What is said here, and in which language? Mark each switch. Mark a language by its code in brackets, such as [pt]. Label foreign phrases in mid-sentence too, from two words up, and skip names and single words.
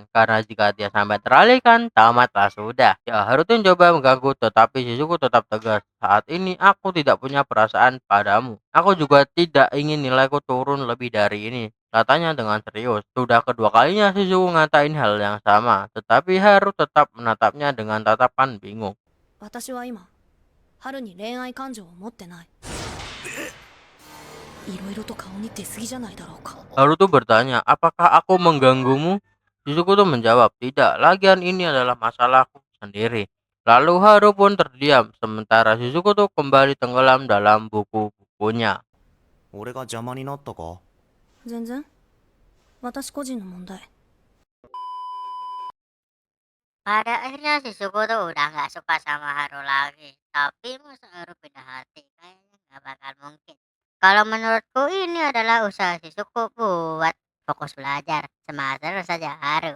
[id] Karena jika dia sampai teralihkan, tamatlah sudah. Ya, Haru tuh coba mengganggu tetapi Shizuku tetap tegas. Saat ini aku tidak punya perasaan padamu. Aku juga tidak ingin nilaiku turun lebih dari ini. Katanya dengan serius. Sudah kedua kalinya Shizuku ngatain hal yang sama, tetapi Haru tetap menatapnya dengan tatapan bingung. [ja] 私は今春に恋愛感情を持ってない。いろいろと顔に出過ぎじゃないだろうか。 [id] Haru tuh bertanya, apakah aku mengganggumu? Shizuku tuh menjawab, tidak, lagian ini adalah masalahku sendiri. Lalu Haru pun terdiam, sementara Shizuku tuh kembali tenggelam dalam buku-bukunya. [ja] 俺が邪魔になったか？全然私個人の問題。 [id] Pada akhirnya Shizuku tuh udah nggak suka sama Haru lagi. Tapi masa Haru pindah hati? Kayaknya nggak bakal mungkin. Kalau menurutku ini adalah usaha Shizuku buat fokus belajar. Semangat terus saja Haru.